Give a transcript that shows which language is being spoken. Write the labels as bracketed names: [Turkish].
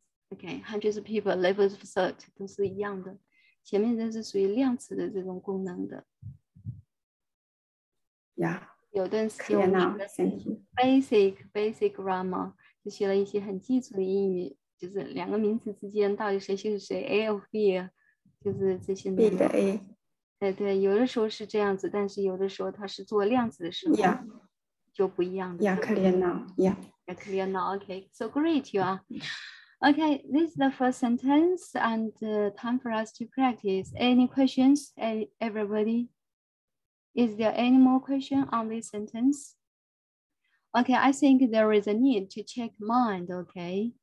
[English] Okay, hundreds of people, levels of thought [Chinese] 都是一样的。前面这是属于量词的这种功能的。 [English] Yeah. [Chinese] 有段时间我们学的 basic grammar， 就学了一些很基础的英语，就是两个名词之间到底谁是谁 ，A of B， 就是这些。 B 的 A。对，有的时候是这样子，但是有的时候它是做量词的时候就不一样的。 [English] Clear now. Clear now. Okay, so great you are. Okay, this is the first sentence and time for us to practice. Any questions, everybody? Is there any more question on this sentence? Okay, I think there is a need to check mind, okay?